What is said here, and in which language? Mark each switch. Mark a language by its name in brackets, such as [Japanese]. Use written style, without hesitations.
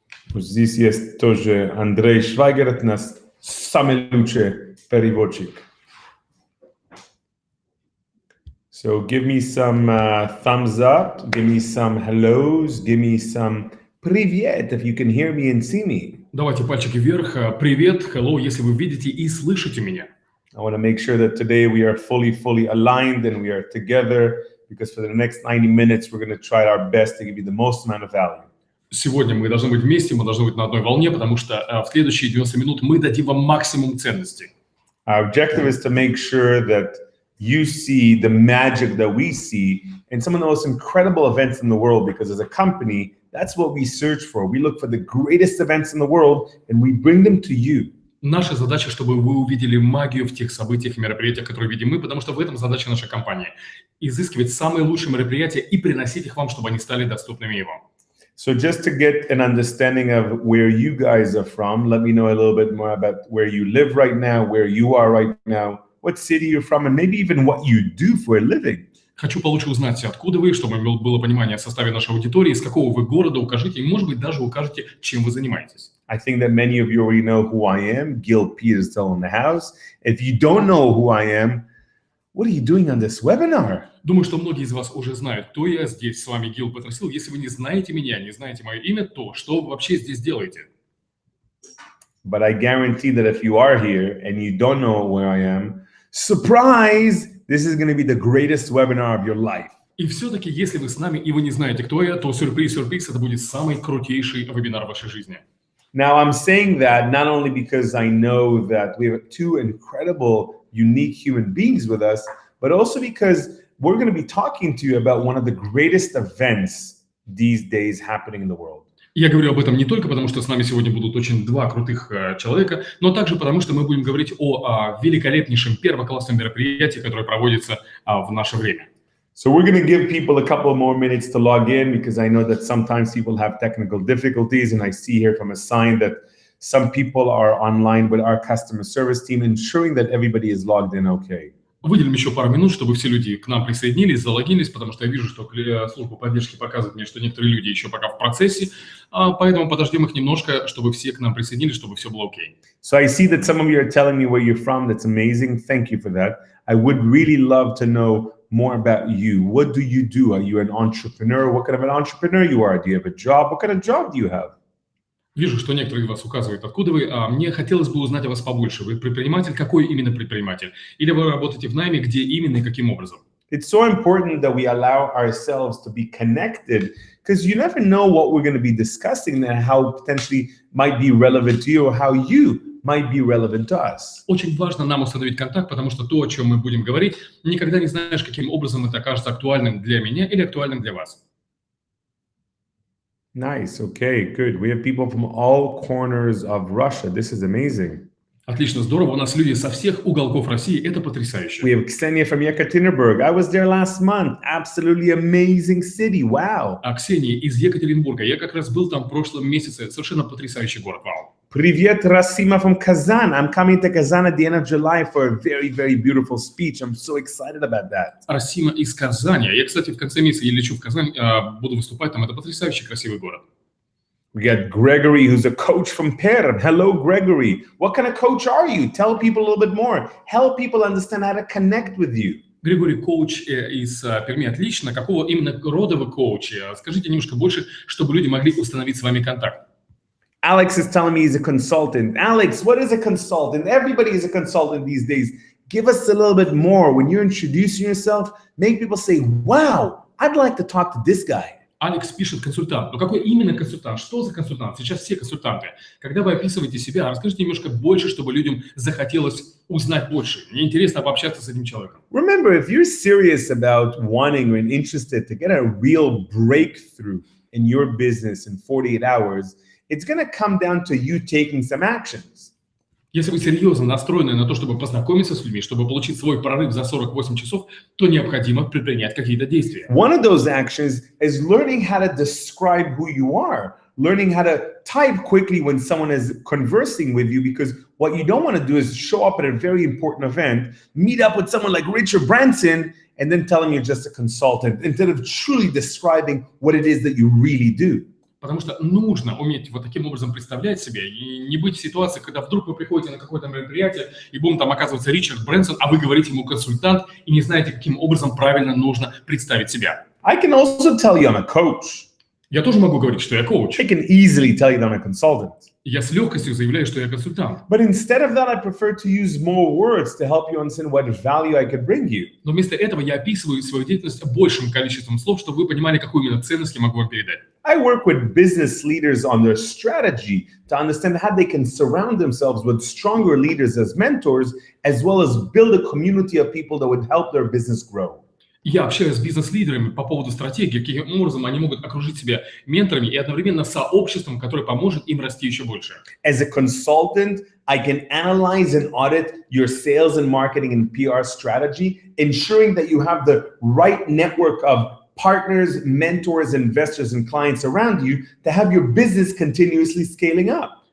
[Russian] Вот здесь есть тоже Андрей Швайгер, это наш самый лучший переводчик. [English] So give me some thumbs up, give me some hellos, give me some [Russian] привет [English] if you can hear me and see me. [Russian] Давайте пальчики вверх. Привет, [English] hello, [Russian] если вы видите и слышите меня. [English] I want to make sure that today we are fully aligned and we are together because for the next 90 minutes we're going to try our best to give you the most amount of value. [Russian] Сегодня мы должны быть вместе, мы должны быть на одной волне, потому что в следующие 90 минут мы дадим вам максимум ценностей. [English] Our objective is to make sure that you see the magic that we see in some of the most incredible events in the world, because as a company, that's what we search for. We look for the greatest events in the world and we bring them to you. [Russian] Наша задача, чтобы вы увидели магию в тех событиях и мероприятиях, которые видим мы, потому что в этом задача нашей компании. Изыскивать самые лучшие мероприятия и приносить их вам, чтобы они стали доступными и вам. [English] So just to get an understanding of where you guys are from, let me know a little bit more about where you live right now, where you are right now, what city you're from, and maybe even what you do for a living. [Russian] Хочу получше узнать, откуда вы, чтобы было понимание о составе нашей аудитории, из какого вы города, укажите, и, может быть, даже укажете, чем вы занимаетесь. [English] I think that many of you already know who I am. Gil Peters still in the house. If you don't know who I am, what are you doing on this webinar? [Russian] Думаю, что многие из вас уже знают, кто я. Здесь с вами Гил Петерс. Если вы не знаете меня, не знаете мое имя, то что вы вообще здесь делаете? [English] But I guarantee that if you are here and you don't know where I am, surprise! This is going to be the greatest webinar of your life. [Russian] И все-таки, если вы с нами и вы не знаете, кто я, то сюрприз, это будет самый крутейший вебинар в вашей жизни. [English] Now, I'm saying that not only because I know that we have two incredible, unique human beings with us, but also because we're going to be talking to you about one of the greatest events these days happening in the world. [Russian] Я говорю об этом не только потому, что с нами сегодня будут очень два крутых человека, но также потому, что мы будем говорить о великолепнейшем первоклассном мероприятии, которое проводится в наше время. [English] So we're going to give people a couple more minutes to log in because I know that sometimes people have technical difficulties, and I see here from a sign that some people are online with our customer service team, ensuring that everybody is logged in okay. [Russian] Выделим еще пару минут, чтобы все люди к нам присоединились, залогинились, потому что я вижу, что служба поддержки показывает мне, что некоторые люди еще пока в процессе, поэтому подождем их немножко, чтобы все к нам присоединились, чтобы все было окей. [English] So I see that some of you are telling me where you're from. That's amazing. Thank you for that. I would really love to know more about you. What do you do? Are you an entrepreneur? What kind of an entrepreneur you are? Do you have a job? What kind of job do you have? [Russian] Вижу, что некоторые из вас указывают, откуда вы. Мне хотелось бы узнать о вас побольше. Вы предприниматель? Какой именно предприниматель? Или вы работаете в найме? Где именно и каким образом? [English] It's so important that we allow ourselves to be connected because you never know what we're going to be discussing and how potentially might be relevant to you or how you might be relevant to us. [Russian] Очень важно нам установить контакт, потому что то, о чем мы будем говорить, никогда не знаешь, каким образом это окажется актуальным для меня или актуальным для вас. [English] Nice. Okay, good. We have people from all corners of Russia. This is amazing. [Russian] Отлично, здорово. У нас люди со всех уголков России. Это потрясающе. [English] We have Ksenia from Yekaterinburg. I was there last month. Absolutely amazing city. Wow. [Russian] А Ксения из Екатеринбурга. Я как раз был там в прошлом месяце. Совершенно потрясающий город. Вау. Привет, [English] Rasima from Kazan. I'm coming to Kazan at the end of July for a very, very beautiful speech. I'm so excited about that. [Russian] Расима из Казани. Я, кстати, в конце месяца лечу в Казань, буду выступать там. Это потрясающий красивый город. [English] We got Gregory, who's a coach from Perm. Hello, Gregory. What kind of coach are you? Tell people a little bit more. Help people understand how to connect with you. [Russian] Григорий, коуч из Перми. Отлично. Какого именно рода вы коучи? Скажите немножко больше, чтобы люди могли установить с вами контакт. [English] Alex is telling me he's a consultant. Alex, what is a consultant? Everybody is a consultant these days. Give us a little bit more. When you're introducing yourself, make people say, wow, I'd like to talk to this guy. [Russian] Алекс пишет консультант. Но какой именно консультант? Что за консультант? Сейчас все консультанты. Когда вы описываете себя, расскажите немножко больше, чтобы людям захотелось узнать больше. Мне интересно пообщаться с этим человеком. [English] Remember, if you're serious about wanting and interested to get a real breakthrough in your business in 48 hours, it's going to come down to you taking some actions. [Russian] Если вы серьезно настроены на то, чтобы познакомиться с людьми, чтобы получить свой прорыв за 48 часов, то необходимо предпринять какие-то действия. [English] One of those actions is learning how to describe who you are, learning how to type quickly when someone is conversing with you, because what you don't want to do is show up at a very important event, meet up with someone like Richard Branson, and then tell them you're just a consultant, instead of truly describing what it is that you really do. [Russian] Потому что нужно уметь вот таким образом представлять себя и не быть в ситуации, когда вдруг вы приходите на какое-то мероприятие, и там оказывается Ричард Брэнсон, а вы говорите ему консультант, и не знаете, каким образом правильно нужно представить себя. [English] I can also tell you I'm a coach. [Russian] Я тоже могу говорить, что я коуч. [English] I can easily tell you that I'm a consultant. [Russian] Я с легкостью заявляю, что я консультант. [English] But instead of that, I prefer to use more words to help you understand what value I could bring you. [Russian] Но вместо этого я описываю свою деятельность большим количеством слов, чтобы вы понимали, какую именно ценность я могу вам передать. [English] I work with business leaders on their strategy to understand how they can surround themselves with stronger leaders as mentors, as well as build a community of people that would help their business grow. [Russian] Я общаюсь с бизнес-лидерами по поводу стратегии, каким образом они могут окружить себя менторами и одновременно сообществом, которое поможет им расти еще больше. [English] As a consultant, I can analyze and audit your sales and marketing and PR strategy, ensuring that you have the right network of partners, mentors, investors, and clients around you to have your business continuously scaling up.